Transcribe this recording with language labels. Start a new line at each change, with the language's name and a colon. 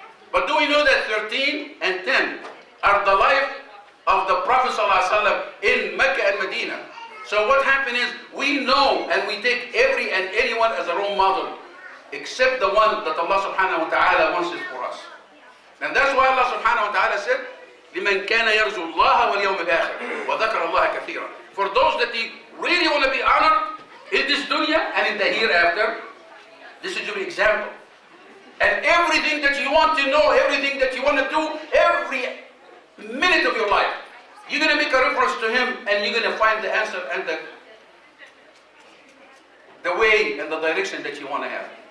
English: But do we know that 13 and 10 are the life of the Prophet ﷺ in Mecca and Medina? So what happened is, we know and we take every and anyone as a role model, except the one that Allah subhanahu wa ta'ala wants it for us.
Arabic: And that's why Allah subhanahu wa ta'ala said, لِمَنْ كَانَ يَرْجُو اللَّهَ وَالْيَوْمَ الْآخِرَ وَذَكَرَ اللَّهَ كَثِيرًا.
English: For those that really want to be honored in this dunya and in the hereafter, this is your example. And everything that you want to know, everything that you want to do, every minute of your life, you're going to make a reference to him and you're going to find the answer and the way and the direction that you want to have.